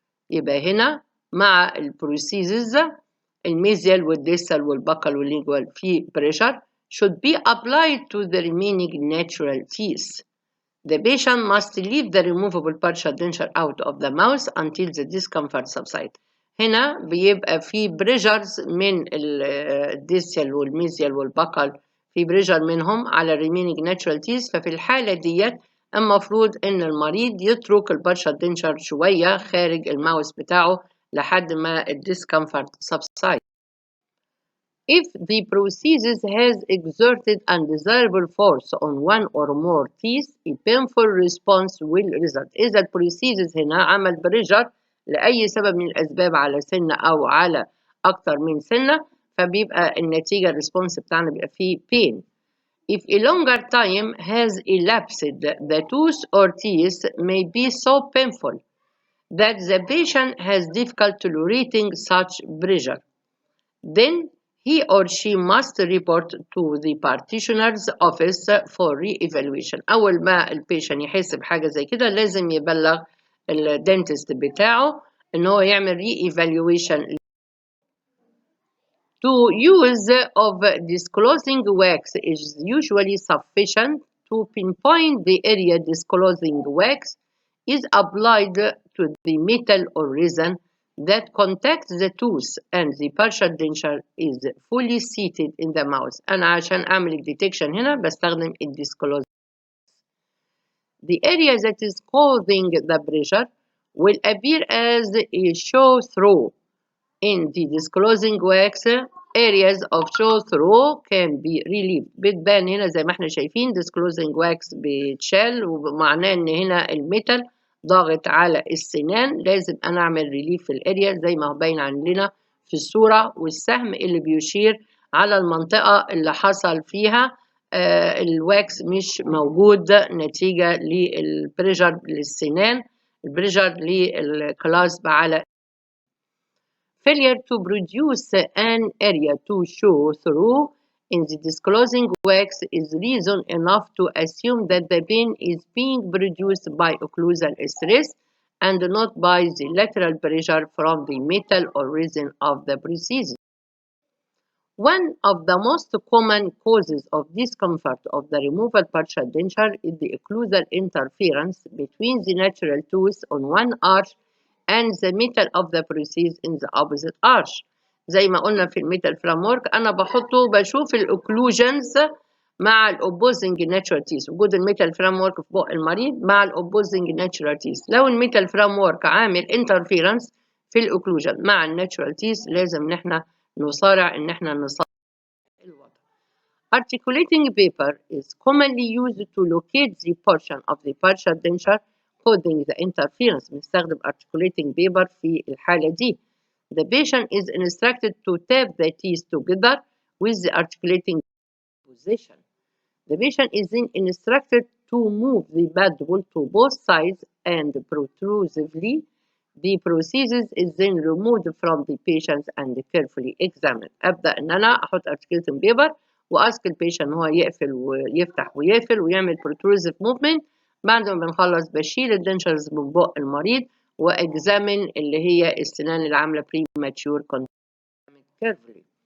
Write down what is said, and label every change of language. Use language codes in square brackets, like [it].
[ar] يبقى هنا مع البروسيسز الميزيال والديستال والباكال واللينجوال في [en] pressure should be applied to the remaining natural teeth. The patient must leave the removable partial denture out of the mouth until the discomfort subsides. [ar] هنا بيبقى في بريشرز من الديستال والميزيال والباكال، في بريشر منهم على [en] remaining natural teeth. [ar] ففي الحالة ديت المفروض ان المريض يترك البارشال دنشر شوية خارج الماوس بتاعه لحد ما الديسكمفورت subside. [en] If the prosthesis has exerted undesirable force on one or more teeth, a painful response will result. [ar] إذا البروسيسز هنا عمل بريشر لأي سبب من الأسباب على سنة أو على أكتر من سنة، فبيبقى النتيجة الريسبونس بتاعنا بيبقى فيه pain. [en] If a longer time has elapsed, the tooth or teeth may be so painful that the patient has difficulty tolerating such pressure. Then he or she must report to the practitioner's office for re-evaluation. [ar] أول ما البيشن يحس بحاجة زي كده لازم يبلغ الدنتست بتاعه إن هو يعمل re-evaluation. [en] To use of disclosing wax is usually sufficient to pinpoint the area. Disclosing wax is applied to the metal or resin that contacts the tooth and the partial denture is fully seated in the mouth. [ar] أنا عشان أعمل detection هنا بستخدم disclosing. [en] The area that is causing the pressure will appear as a show through. In the disclosing wax, areas of show through can be relieved. [ar] بتبان هنا زي ما احنا شايفين disclosing wax بيتشال، ومعناه ان هنا الميتال ضاغط على السنان. لازم انا اعمل ريليف في الاريا زي ما هو باين عندنا في الصورة، والسهم اللي بيشير على المنطقة اللي حصل فيها الواكس مش موجود نتيجة للبريشر للسنان، البريشر للكلاسب على [en] failure to produce an area to show through in the disclosing wax is reason enough to assume that the pain is being produced by occlusal stress and not by the lateral pressure from the metal or resin of the prosthesis. One of the most common causes of discomfort of the removal partial denture is the occlusal interference between the natural tooth on one arch and the metal of the prosthesis in the opposite arch. [ar] زي ما قلنا في الميتال فريمورك أنا بشوف الأوكلوجنز مع الأوبوزنج ناتشورال تيث، وجود الميتال فريمورك في بق المريض مع الأوبوزنج ناتشورال تيث. لو الميتال فريمورك عامل انترفيرنس في الأوكلوجن مع الناتشورال تيث لازم نحن نصارع إن احنا نصارع الوضع. [en] Articulating paper is commonly used to locate the portion of the partial denture causing the interference. [ar] بنستخدم articulating paper في الحالة دي. [en] The patient is instructed to tap the teeth together with the articulating position. The patient is then instructed to move the mandible to both sides and protrusively. The prosthesis is then removed from the patient and carefully examined. [ar] أبدأ إن أنا أحط articulating paper وأسك البيشنت إن هو يقفل ويفتح ويقفل ويعمل protrusive movement. بعد ما بنخلص بشيل الدنشرز من بق المريض واكزامن اللي هي السنان اللي عامله [en] premature contact carefully.